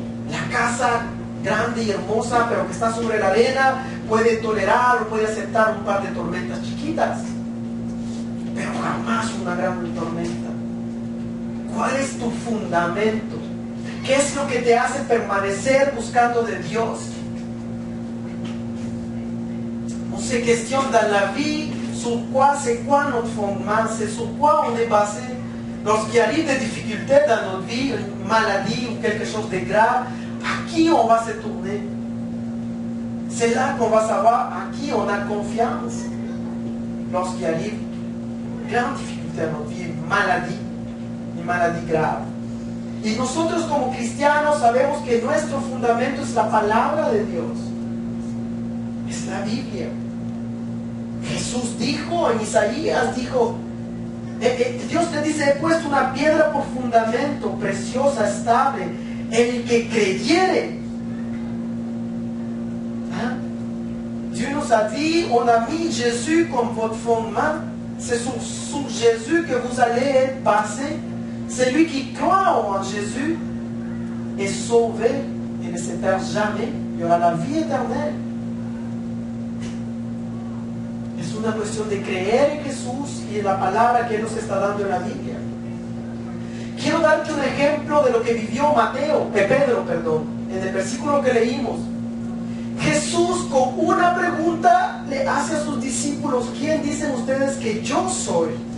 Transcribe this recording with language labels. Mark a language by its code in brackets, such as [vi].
[es] La casa grande y hermosa, pero que está sobre la arena, puede tolerar o puede aceptar un par de tormentas chiquitas, pero jamás una gran tormenta. ¿Cuál es tu fundamento? ¿Qué es lo que te hace permanecer buscando de Dios? [fr] On se questionne dans la vie sur quoi, c'est quoi notre fondement, c'est sur quoi on est basé. Lorsqu'il arrive des difficultés dans notre vie, une maladie ou quelque chose de grave, à qui on va se tourner? C'est là qu'on va savoir à qui on a confiance. Lorsqu'il arrive une grande difficulté dans notre vie, une maladie grave. [es] Y nosotros como cristianos sabemos que nuestro fundamento es la palabra de Dios, es la Biblia. Jesús dijo en Isaías, Dios te dice: he puesto una piedra por fundamento, preciosa, estable, el que creyere. [fr] Dieu nous a dit: on a mis Jésus comme votre fondement. c'est sur Jésus que vous allez être basé. Celui qui croit en Jésus est sauvé et ne se perd jamais. Il y aura la vie éternelle. [es] Es una cuestión de creer en Jesús y en la palabra que Él nos está dando en la Biblia. Quiero darte un ejemplo de lo que vivió Pedro, en el versículo que leímos. Jesús con una pregunta le hace a sus discípulos: ¿quién dicen ustedes que yo soy?